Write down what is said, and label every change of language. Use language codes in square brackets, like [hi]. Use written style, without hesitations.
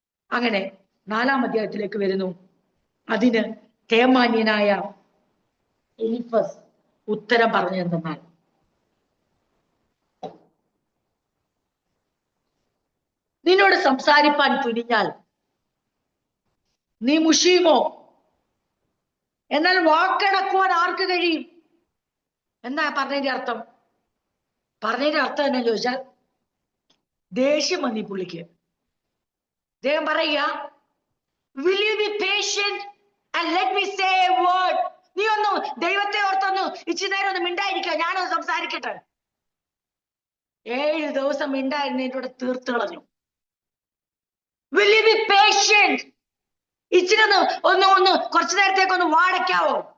[ml] അങ്ങനെ 4-ാം അധ്യായത്തിലേക്ക് വരുന്നു. അതിന് തേമാന്യനായ എലിഫസ് ഉത്തരം പറഞ്ഞു എന്തെന്നാൽ, നിന്നോട് സംസാരിപ്പാൻ തുനിഞ്ഞാൽ നീ മുഷിയുമോ? എന്നാൽ വാക്കടക്കുവാൻ ആർക്ക് കഴിയും? എന്താ പറഞ്ഞതിന്റെ അർത്ഥം? പറഞ്ഞതിന്റെ അർത്ഥം എന്നാ ചോദിച്ചാൽ, ദേഷ്യം വന്നി പുള്ളിക്ക്. അദ്ദേഹം പറയുക, [en] will you be patient and let me say a word? [ml] നീ ഒന്ന് ദൈവത്തെ ഓർത്തൊന്ന് ഇച്ചിരി നേരം ഒന്ന് മിണ്ടായിരിക്കുക, ഞാനൊന്ന് സംസാരിക്കട്ടെ. 7 ദിവസം മിണ്ടായിരുന്നതിലൂടെ തീർത്ത് കളഞ്ഞു. [en] will you be patient? [ml] ഇച്ചിരി ഒന്ന് കുറച്ചു നേരത്തേക്ക് ഒന്ന് വാടക്കാവോ?